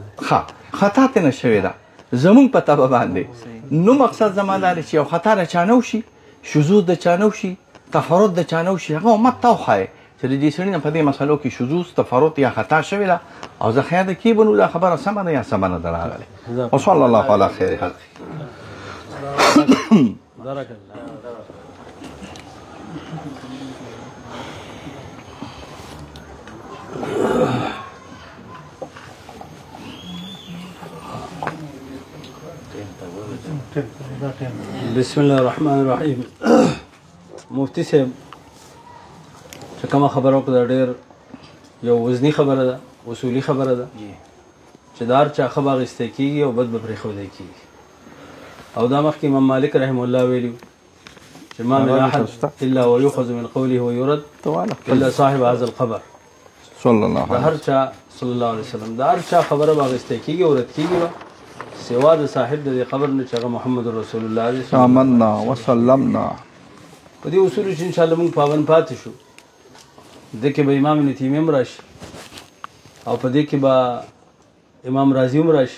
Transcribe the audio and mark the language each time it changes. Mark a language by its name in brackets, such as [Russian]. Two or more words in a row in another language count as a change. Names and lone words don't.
[Pashto] خطا ته نه شوې ده زمونږ په طبع باندې. نو مقصد زما دا دی چې یو خطا د چا نه وشي، شذوذ د چا نه وشي، تفرد د چا نه وشي، هغه امت ته وښایئ چې د دې سړي نه په دې مسلو کې شذوذ، تفرد یا خطا شوې ده او زه خیال کې بنو دا خبره سمه ده یا سمه نه ده راغلې. [Arabic] وصلی الله علی خیر خلقه. بارک الله. بسم الله الرحمن الرحیم. [Pashto] مفتی صاحب چې کومه خبره وکړه ډېر یو وزنی خبره ده اصولي خبره ده چې دا هر چا ښه به اخیستی کېږي او بد به پرېښودی کېږي او دا مخکې امام مالک [Arabic] رحم الله [Pashto] ویلي چې [Arabic] ما من احد الا ويؤخذ من قوله ويرد الا صاحب هذا القبر صلی الله [Pashto] د هر چا [Arabic] صلی الله علیه وسلم [Pashto] د هر چا خبره به اخیستی کېږي او رد کېږي به سوا د صاحب د دې قبر نه چې هغه [Arabic] محمد رسول الله [Pashto] دی [Arabic] آمنا وسلمنا. [Pashto] په دې اصولو چې انشاءالله موږ پابند پاتې شو دې کې به امام ابن تیمیه هم راشي او په دې کې به امام رازي هم راشي